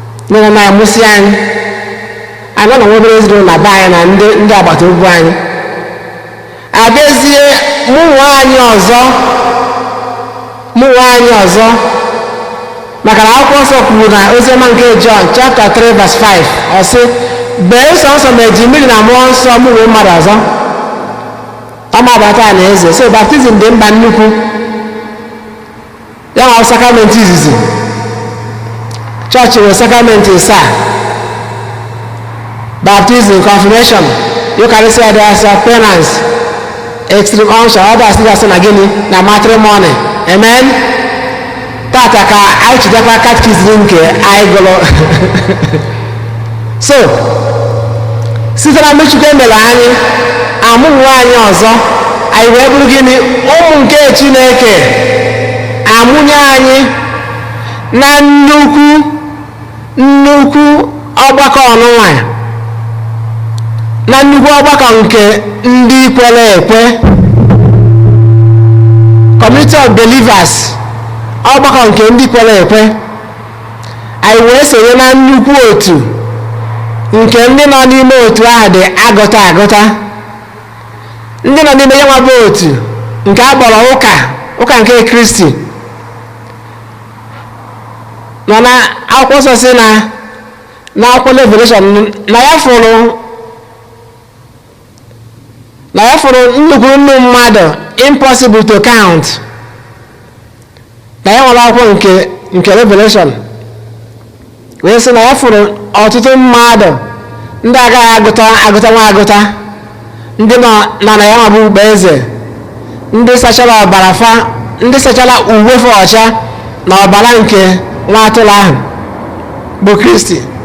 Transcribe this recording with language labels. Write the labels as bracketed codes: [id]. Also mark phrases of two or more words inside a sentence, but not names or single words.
[ig] Nne na nna anyị amụsị anyị, anyị nọ n'obere ezinụlọ na be anyị na ndị, ndị agbata obi anyị. Abịazie, mụ nwa anyị ọzọ, mụ nwa anyị ọzọ, maka na akwụkwọ nsọ kwuru na oziọma nke John, [en] chapter three, verse five, [ig] ọ sị, "Bee sọnsọ ma eji mmiri na mmụọ nsọ mụ wee mmadụ ọzọ." Ọ ma abata na eze. So, baptizim dị mkpa nnukwu. Ya nwa sakramenti izizi. Chọọchị nwere sakramenti ịsaa. [en] Baptism, confirmation, Eucharistia, penance, extreme unction, others [ig] ndị asị na gịnị? Na [en] matrimony. Amen. [ig] Tata ka anyị chidekwa catechism nke anyị gụrụ. So, site na mmechukwu e mere anyị, amụghị anyị ọzọ, anyị wee bụrụ gịnị? Ụmụ nke Chineke. Amụnye anyị na nnukwu, nnukwu ọgbakọ ọnụnwa. Na nnukwu ọgbakọ nke ndị kwere ekwe. [en] Community of believers. [ig] Ọgbakọ nke ndị kwere ekwe. Anyị wee sonye na nnukwu otu nke ndị nọ n'ime otu ahụ dị agụta agụta. Ndị nọ n'ime ya nwa bụ otu nke a kpọrọ ụka, ụka nke Kristi. Nọ na akwụkwọ nsọ sị na, na akwụkwọ Revelation, na ya fụrụ, na ya fụrụ nnukwu nnu mmadụ, [en] impossible to count. [ig] Na ya nwere akwụkwọ nke, nke Revelation. Wee sị na ya fụrụ ọtụtụ mmadụ, ndị agaghị agụta, agụta nwa agụta. Ndị nọ, nọ na ya nwa bụ ukpe eze. Ndị sachara ọbara fa, ndị sachara uwe fa ọcha na ọbara nke nwa atụrụ ahụ bụ Kristi.